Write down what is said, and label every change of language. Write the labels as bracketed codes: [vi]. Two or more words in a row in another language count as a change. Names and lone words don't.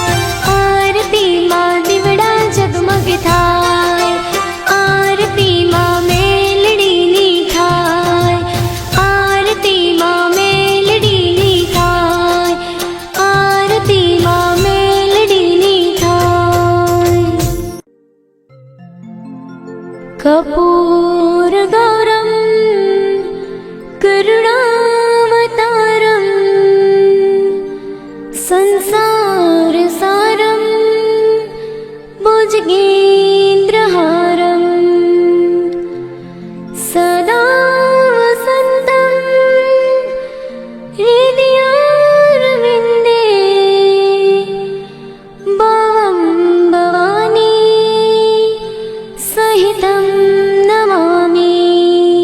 [gu] આરતીમાં દીવડા જગમગ થાય, આરતીમાં મેલડીની થાય। આરતીમાં મેલડીની થાય, આરતીમાં મેલડીની થાય। [sa] कर्पूर गौरम करुणावतारम संसार सारम भुजगेन्द्रहारम सदा वसन्तं हृदयारविन्दे भवं भवानी सहितं नमामि।